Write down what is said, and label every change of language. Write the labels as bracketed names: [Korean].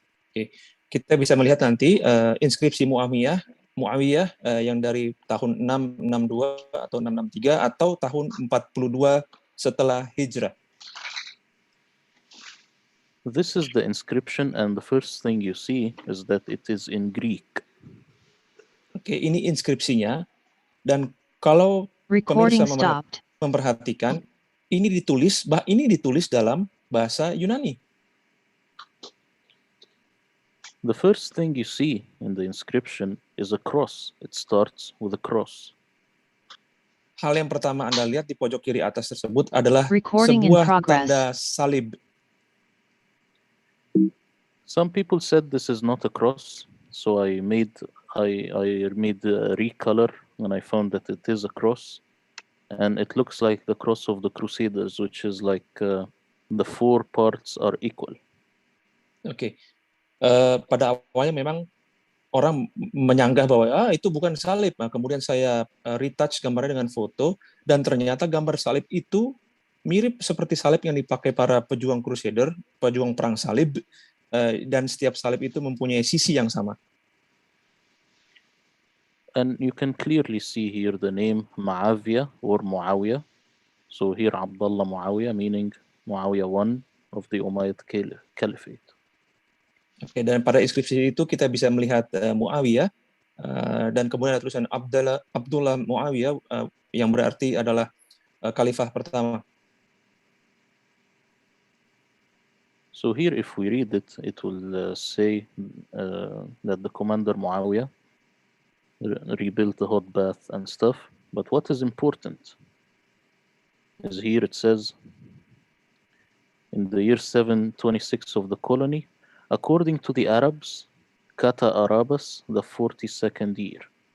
[Indonesian] Oke, kita bisa melihat nanti inskripsi Muawiyah yang dari tahun 662 atau 663 atau tahun 42 setelah Hijrah. [English] This is the inscription, and the first thing you see is that it is in Greek. [Indonesian] Oke, ini inskripsinya, dan kalau pemirsa memperhatikan, ini ditulis dalam bahasa Yunani. [English] The first thing you see in the inscription is a cross. It starts with a cross. [Indonesian] Hal yang pertama Anda lihat di pojok kiri atas tersebut adalah sebuah tanda salib. [English] Some people said this is not a cross, so I made a recolor when I found that it is a cross, and it looks like the cross of the Crusaders, which is like the four parts are equal. [Indonesian] Oke. Pada awalnya memang orang menyanggah bahwa itu bukan salib. Nah, kemudian saya retouch gambarnya dengan foto, dan ternyata gambar salib itu mirip seperti salib yang dipakai para pejuang Crusader, pejuang perang salib, dan setiap salib itu mempunyai sisi yang sama. [English] And you can clearly see here the name Muawiyah or Muawiyah. So here Abdullah Muawiyah, meaning Muawiyah I of the Umayyad Caliphate. [Indonesian] Oke, dan pada inskripsi itu kita bisa melihat Muawiyah, dan kemudian ada tulisan Abdullah Muawiyah, yang berarti adalah khalifah pertama. [English] So here, if we read it, it will say that the commander Muawiyah rebuilt the hot bath and stuff. But what is important is here it says, in the year 726 of the colony, according to the Arabs, Kata Arabas, the 42nd year.